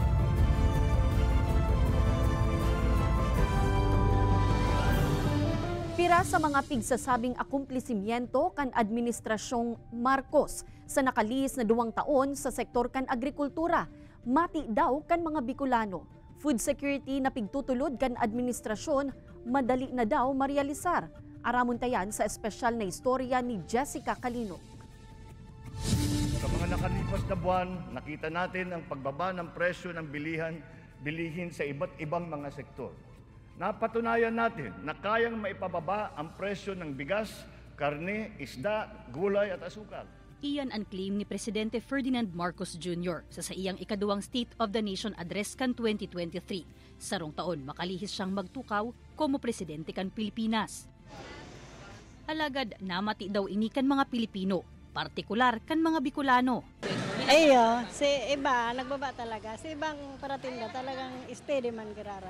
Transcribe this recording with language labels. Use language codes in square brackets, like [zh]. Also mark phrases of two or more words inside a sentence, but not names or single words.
[bik] Pira sa mga pigsasabing akumplisimiento kan Administrasyong Marcos sa nakalihis na 2 taon sa sektor kan agrikultura, mati daw kan mga Bicolano. [en] Food security [bik] na pigtutulod kan administrasyon, madali na daw marealisar. Aramon tayan sa espesyal na istorya ni Jessica Calino. [tl] Sa mga nakalipas na buwan, nakita natin ang pagbaba ng presyo ng bilihin sa iba't ibang mga sektor. Napatunayan natin na kayang maipababa ang presyo ng bigas, karne, isda, gulay at asukal. Iyan ang claim ni Presidente Ferdinand Marcos Jr. [bik] sa iyang ikaduwang State of the Nation address kan 2023. Sarong taon makalihis siyang magtukaw como presidente kan Pilipinas. Alagad namati daw ini kan mga Pilipino, partikular kan mga Bicolano. Ayo, si iba nagbaba talaga. Si ibang paratinda talagang steady man giraray.